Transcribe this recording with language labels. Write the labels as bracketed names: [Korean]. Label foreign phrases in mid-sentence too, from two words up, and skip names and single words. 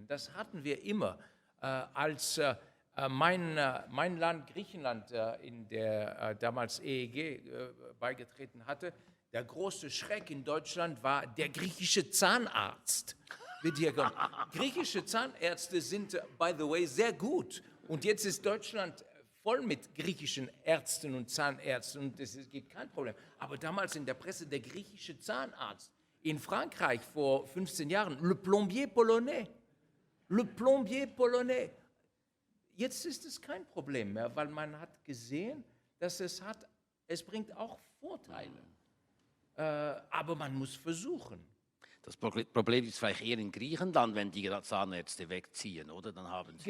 [German] Das hatten wir immer, als mein Land, Griechenland, in der damals EEG beigetreten hatte. Der große Schreck in Deutschland war der griechische Zahnarzt. Griechische Zahnärzte sind, [English] by the way, [German] sehr gut. Und jetzt ist Deutschland voll mit griechischen Ärzten und Zahnärzten, und es gibt kein Problem. Aber damals in der Presse der griechische Zahnarzt. In Frankreich vor 15 Jahren, [French] le plombier polonais. Le plombier polonais. [German] Jetzt ist es kein Problem mehr, weil man hat gesehen, dass es bringt auch Vorteile. Aber man muss versuchen. Das Problem ist vielleicht eher in Griechenland, wenn die Zahnärzte wegziehen, oder? Dann haben sie.